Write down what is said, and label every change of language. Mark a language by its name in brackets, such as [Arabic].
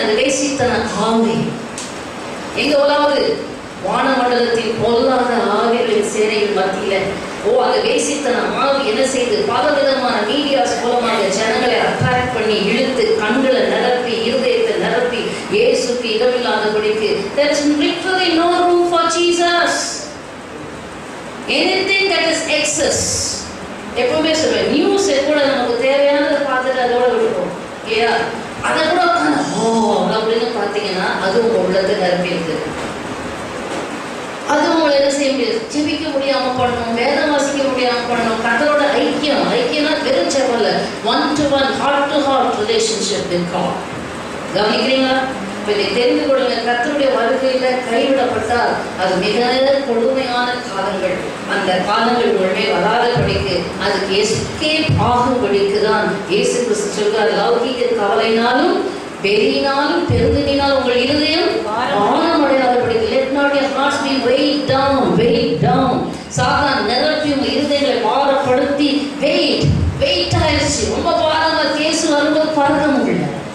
[Tamil] அது பேசித்தன ஆவி எங்க உலாவது? வானமண்டலத்தில் பொல்லாத ஆவிகளின் சேனையின் மத்தியில. அந்த வேசித்தன ஆவி என்ன செய்து பல விதமான மீடியாஸ் மூலமாக ஜனங்களை அட்ராக்ட் பண்ணி இழுத்து கண்களை நிரப்பி இருதயத்தை நிரப்பி இயேசுக்கு இடமில்லாதபடிக்கு. [English] There is literally no room for Jesus. Anything that is excess. [Tamil] எப்பவுமே சொல்றேன், நியூஸ் கூட நமக்கு தேவையானதை பார்த்துட்டு அதோட விடுவோம். ஏயா அதை கூட உட்காந்து அப்படின்னு பார்த்தீங்கன்னா அது உங்க உள்ளத்தை நிரப்பி இருக்கு. அது உங்களை என்ன செய்ய முடியாது, ஜெபிக்க முடியாம பண்ணணும், வேதம் வாசிக்க முடியாம பண்ணணும். கர்த்தரோட ஐக்கியம்னா வெறும் ஜெபம், [English] 1-to-1 heart-to-heart relationship with God. [Tamil] கவனிக்கிறீங்களா? இதை தெரிந்து கொள்ளுங்க. கர்த்தருடைய வருகையில கைவிடப்பட்டால் அது மிக கொடுமையான காலங்கள். அந்த காலங்கள் உடனே வராதபடிக்கு அதுக்கு எஸ்கேப் ஆகும்படிக்கு தான் இயேசு கிறிஸ்து சொல்றார், லௌகிக கவலைனாலும் பெரியினாலும் பெருந்தினாலும் உங்கள் இருதயம் ஆழமடையாதபடிக்கு. [English] Let not your hearts be weighed down. [Tamil] சாத்தான் நிரப்பி உங்க இருதயங்களை பாரப்படுத்தி வெயிட் ஆயிடுச்சு. ரொம்ப பாரமா இயேசு வரும்போது பறக்க முடியல.